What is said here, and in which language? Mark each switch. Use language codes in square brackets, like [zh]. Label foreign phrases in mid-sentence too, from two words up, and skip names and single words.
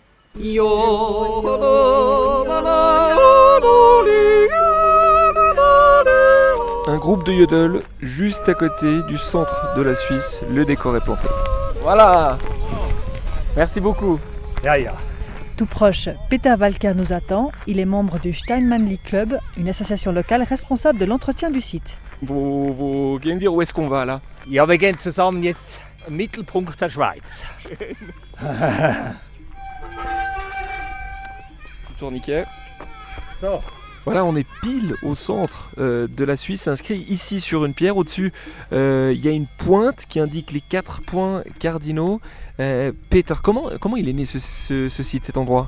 [fr] Un groupe de yodel juste à côté du centre de la Suisse. Le décor est planté. Voilà. Merci beaucoup. Tout proche, Peter Walker nous attend. Il est membre du Steinmanli Club, une association locale responsable de l'entretien du site. Vous voulez me dire où est-ce qu'on va là? [de] Ja, wir gehen zusammen jetzt am Mittelpunkt der Schweiz. [fr] Petit tourniquet. So. Voilà, on est pile au centre de la Suisse, inscrit ici sur une pierre. Au-dessus, il y a une pointe qui indique les 4 points cardinaux. Peter, comment il est né ce site, cet endroit?